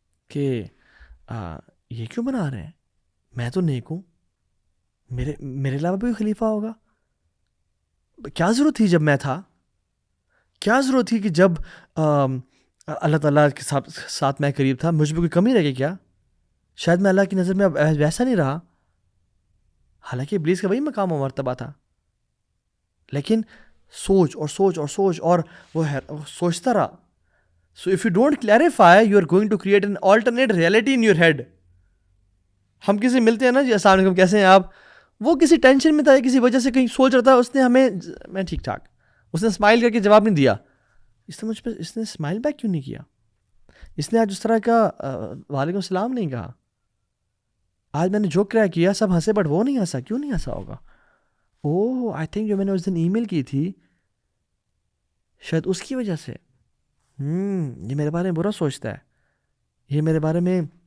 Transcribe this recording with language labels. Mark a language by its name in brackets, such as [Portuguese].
[Urdu] کہ یہ کیوں بنا رہے ہیں، میں تو نیک ہوں، میرے علاوہ بھی خلیفہ ہوگا، کیا ضرورت تھی جب میں تھا، کیا ضرورت تھی کہ جب اللہ تعالیٰ کے ساتھ میں قریب تھا مجھ پہ کوئی کمی رہ گئی کیا؟ شاید میں اللہ کی نظر میں اب ویسا نہیں رہا، حالانکہ ابلیس کا وہی مقام و مرتبہ تھا. لیکن سوچ اور وہ سوچتا رہا. [English] So if you don't clarify, you are going to create an alternate reality in your head. [Urdu] ہم کسی ملتے ہیں نا جی، السلام علیکم کیسے ہیں آپ، وہ کسی ٹینشن میں تھا، کسی وجہ سے کہیں سوچ رہا تھا، اس نے ہمیں میں ٹھیک ٹھاک، اس نے اسمائل کر کے جواب نہیں دیا. اس نے مجھ پہ اس نے اسمائل بیک کیوں نہیں کیا، اس نے آج اس طرح کا وعلیکم السلام نہیں کہا، آج میں نے جو کیا سب ہنسے بٹ وہ نہیں ہنسا، کیوں نہیں ہنسا ہوگا؟ [English] oh I think [Urdu] جو میں نے اس دن ای میل کی تھی شاید اس کی وجہ سے، یہ میرے بارے میں برا سوچتا ہے، یہ میرے بارے میں